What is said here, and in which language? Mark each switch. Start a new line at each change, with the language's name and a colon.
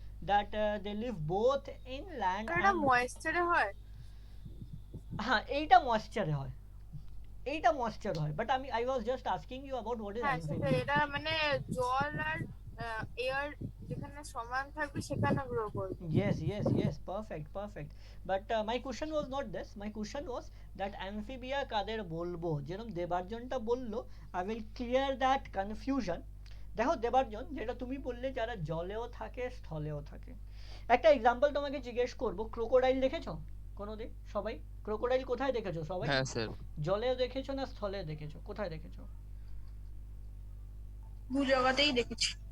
English: that they live both in land
Bangla: এটা
English: And.
Bangla: ময়েশ্চারে হয়। হ্যাঁ এইটা ময়েশ্চারে হয়, এইটা ময়েশ্চার হয়,
English: but I was just asking you about what is
Bangla: হ্যাঁ সেটা অ্যামফিবিয়া। এটা মানে জল আর এয়ার যেখানে সমান থাকবে সেখানে গ্রো করবে।
English: Yes, perfect. But my question was not this. My question was that amphibia
Bangla: কাদের বলবো? যেরকম দেবার্জনটা বললো,
English: I will clear that confusion.
Bangla: দেখো দেবার্জন যেটা তুমি বললে যারা জলেও থাকে স্থলেও থাকে, একটা এক্সাম্পল তোমাকে জিজ্ঞেস করবো, ক্রোকোডাইল দেখেছো কোনোদিন সবাই? ক্রোকোডাইল কোথায় দেখেছো সবাই? হ্যাঁ স্যার। জলেও দেখেছো না স্থলে দেখেছো? কোথায় দেখেছো? দু জায়গাতেই দেখেছি।